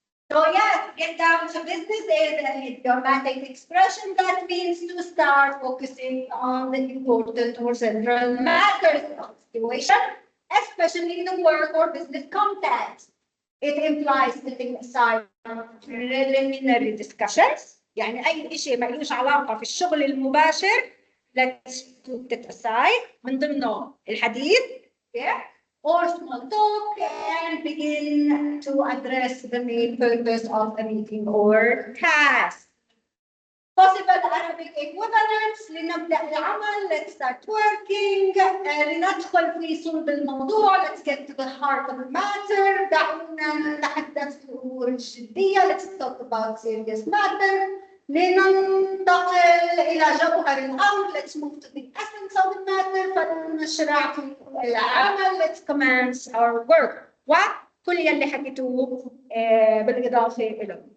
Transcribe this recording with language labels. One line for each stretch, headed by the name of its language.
English: So yes, get down to business is an idiomatic expression that means to start focusing on the important or central matters of the situation, especially in the work or business context. It implies setting aside preliminary discussions.
Arabic: يعني أي شيء ما لهوش علاقة في الشغل المباشر
English: let's put it aside
Arabic: من ضمنه الحديث, yeah?
English: Or small talk and begin to address the main purpose of the meeting or task. Possible Arabic equivalents
Arabic: لنبدأ العمل.
English: Let's start working.
Arabic: لندخل في صلب الموضوع.
English: Let's get to the heart of the matter.
Arabic: دعونا نتحدث في الأمور الجدية.
English: Let's talk about serious matter.
Arabic: لننتقل إلى جوهر الأمر.
English: Let's move to the essence of the matter.
Arabic: فلنشرع في العمل.
English: Let's commence our work.
Arabic: وكل يلي حكيتوه بالإضافة إليه.